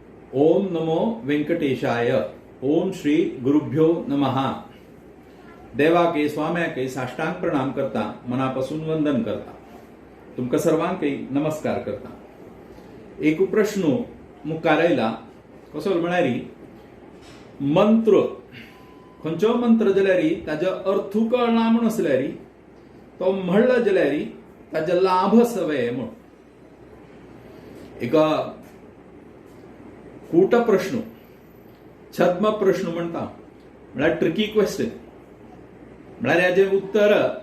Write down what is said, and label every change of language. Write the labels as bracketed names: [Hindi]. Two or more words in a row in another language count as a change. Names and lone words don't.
[Sanskrit] ओम नमो वेंकटेशाय। ओम श्री गुरुभ्यो नमः। [Konkani] देवाके स्वाम्याके साष्टांग प्रणाम करता, मनापासून वंदन करता, तुमका सर्वांकही नमस्कार करता। एक प्रश्न मुखार आयला कसो म्हणारी मंत्र खंयचो मंत्र जाल्यार ताजो अर्थ कळना म्हण असल्यार तो म्हणलो जाल्यार ताजो लाभ सवय म्हण एक कूट प्रश्न छद्म प्रश्न म्हणता म्हळ्यार [English] tricky question [Konkani] म्हळ्यार याचे उत्तर